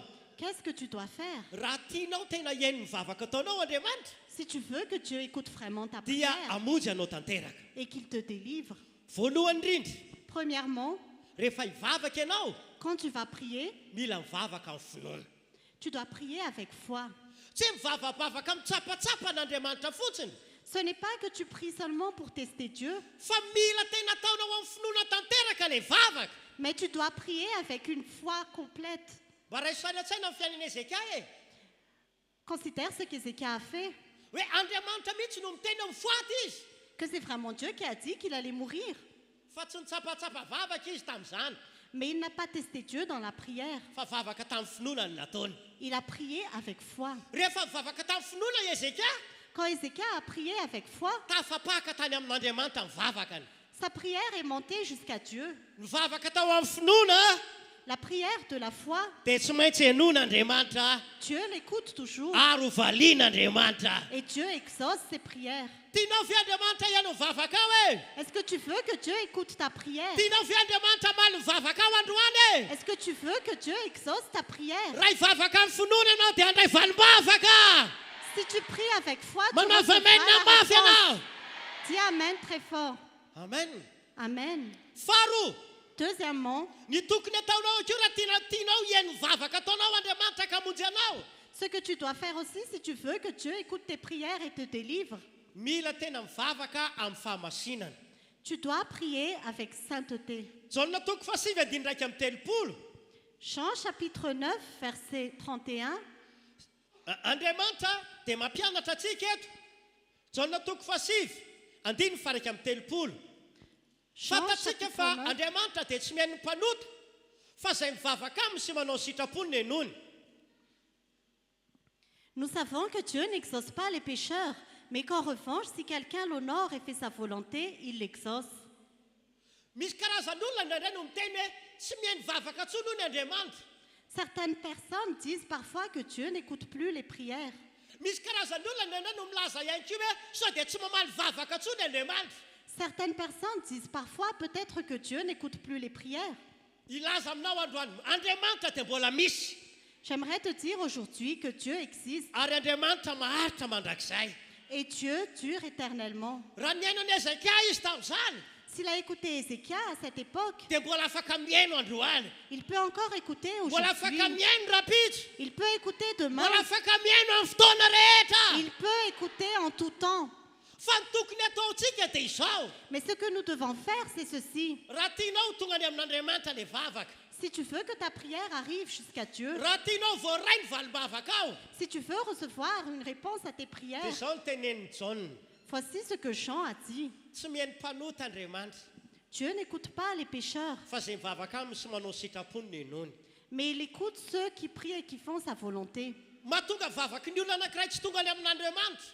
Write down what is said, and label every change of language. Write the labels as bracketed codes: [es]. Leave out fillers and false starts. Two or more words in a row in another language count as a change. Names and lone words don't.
[fr] Qu'est-ce que tu dois faire? [mg] raha tianao tena hiaino mivavaka ataonao andriamanitra [fr] Si tu veux que Dieu écoute vraiment ta [mg] dia [fr] prière [mg] hamonjy anao tanteraka [fr] et qu'il te délivre, [mg] voalohany indrindra [fr] premièrement, [mg] rehefa hivavaka ianao [fr] quand tu vas prier, [mg] mila mivavaka amin'ny finoana [fr] tu dois prier avec foi. [mg] tsy mivavabavaka mitsapatsapa n'andriamanitra fotsiny [fr] Ce n'est pas que tu pries seulement pour tester Dieu, [mg] fa mila tena ataonao amin'ny finoana tanteraka le vavaka [fr] mais tu dois prier avec une foi complète. [mg] mba raha isanatsaina amin'ny fiainana Ezékia [fr] Considère ce qu'Ézéchias a fait, [mg] hoe andriamanitra mihitsy no miteny amin'ny foaty izy [fr] que c'est vraiment Dieu qui a dit qu'il allait mourir. [mg] fa tsy nitsapatsapa vavaka izy tamin'izany [fr] Mais il n'a pas testé Dieu dans la prière. [mg] fa vavaka tamin'ny finoana ny nataony [fr] Il a prié avec foi. [mg] rehefa mivavaka tamin'ny finoana Ezékia [fr] Quand Ézéchias a prié avec foi, [mg] tafapaka tany amin'andriamanitra ny vavakany [fr] sa prière est montée jusqu'à Dieu. [mg] mivavaka tao amin'ny finoana [fr] La prière de la foi, [mg] dia tsy maintsy henon'andriamanitra [fr] Dieu l'écoute toujours [mg] ary ho valian'andriamanitra [fr] et Dieu exauce ses prières. [mg] tianao ve andriamanitra iano mivavaka ao e [fr] Est-ce que tu veux que Dieu écoute ta prière? [mg] tianao ve andriamanitra maly mivavaka ao androany e [fr] Est-ce que tu veux que Dieu exauce ta prière? [mg] raha hivavaka amin'ny finoana ianao dia andray valim-bavaka [fr] Si tu pries avec foi, tu [mg] manao [fr] recevras [mg] vamenina [fr] la [mg] mafy [fr] réponse. [mg] ianao [fr] Dis Amen très fort. amen Amen. [mg] faharoa [fr] Deuxièmement, [mg] ny tokony ataonao akeo raha tianao hiaino mivavaka ataonao andriamanitra ka hamonjy anao [fr] ce que tu dois faire aussi si tu veux que Dieu écoute tes prières et te délivre, [mg] mila tena mivavaka amin'ny fahamasinana [fr] tu dois prier avec sainteté. [mg] jaona toko fasivy adiny raika amin'ny telopolo [fr] Jean chapitre 9, verset 31. [mg] andriamanitra dia mampianatra antsika eto jaona toko fasivy andiny faraika amin'ny telopolo [fr] Jean [mg] fantatsika [fr] chapitre [mg] fa [fr] 9. [mg] andriamanitra dia tsy mihaino mpanota fa izay mivavaka aminy sy manao sitrapony ny enony [fr] Nous savons que Dieu n'exauce pas les pécheurs, mais qu'en revanche, si quelqu'un l'honore et fait sa volonté, il l'exauce. [mg] misy karazan'olona indraindray no miteny hoe tsy mihaino vavaka ntsony hoy ny andriamanitra [fr] Certaines personnes disent parfois que Dieu n'écoute plus les prières. [mg] misy karazan'olona indraindray no milaza ihany koa hoe sao dia tsy mamaly vavaka ntsony andriamanitra [fr] Certaines personnes disent parfois peut-être que Dieu n'écoute plus les prières. [mg] ilaza aminao androany andriamanitra dia mbola misy [fr] J'aimerais te dire aujourd'hui que Dieu existe [mg] ary andriamanitra maharitra mandrakizay [fr] et Dieu dure éternellement. [mg] raha niaino any Ezékia izy tamin'izany [fr] S'il a écouté Ézéchias à cette époque, [mg] dia mbola afaka mihaino androany [fr] il peut encore écouter [mg] mbola afaka [fr] aujourd'hui. [mg] mihaino rapitso [fr] Il peut écouter demain. [mg] mbola afaka mihaino amin'ny fotoana rehetra [fr] Il peut écouter en tout temps. [mg] fa ny tokony ataontsika dia izao [fr] Mais ce que nous devons faire, c'est ceci. [mg] raha tianao tonga any amin'andriamanitra le vavaka [fr] Si tu veux que ta prière arrive jusqu'à Dieu, [mg] raha tianao voaray ny valim-bavaka ao [fr] si tu veux recevoir une réponse à tes [mg] dia [fr] prières, [mg] izao ny teneniny jaune [fr] voici ce que Jean a dit. [mg] tsy mihaino mpanota andriamanitra [fr] Dieu n'écoute pas les pécheurs, [mg] fa izay mivavaka aminy sy manao sitrapony ny enony [fr] mais il écoute ceux qui prient et qui font sa volonté. [mg] mahatonga vavaky ny olona anankiray tsy tonga any amin'andriamanitra